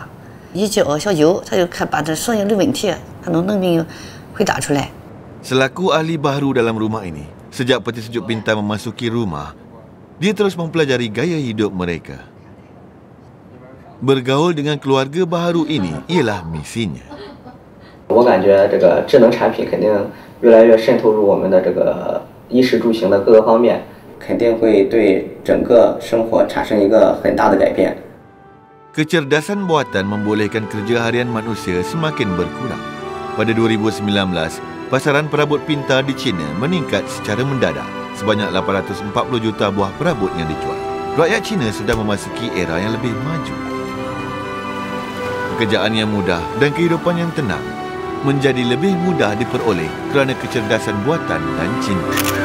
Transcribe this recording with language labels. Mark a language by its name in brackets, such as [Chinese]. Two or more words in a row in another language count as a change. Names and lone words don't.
[Chinese] 一叫小九，他就把这所有的问题，他都能给你回答出来。 [Malay] Selaku ahli baharu dalam rumah ini, sejak peti sejuk pintar memasuki rumah, dia terus mempelajari gaya hidup mereka. Bergaul dengan keluarga baharu ini ialah misinya. [Chinese] 我感觉这个智能产品肯定越来越渗透入我们的这个衣食住行的各个方面，肯定会对整个生活产生一个很大的改变。 [Malay] Kecerdasan buatan membolehkan kerja harian manusia semakin berkurang. Pada 2019, pasaran perabot pintar di China meningkat secara mendadak, sebanyak 840 juta buah perabot yang dijual. Rakyat China sudah memasuki era yang lebih maju. Pekerjaan yang mudah dan kehidupan yang tenang menjadi lebih mudah diperoleh kerana kecerdasan buatan dan cinta.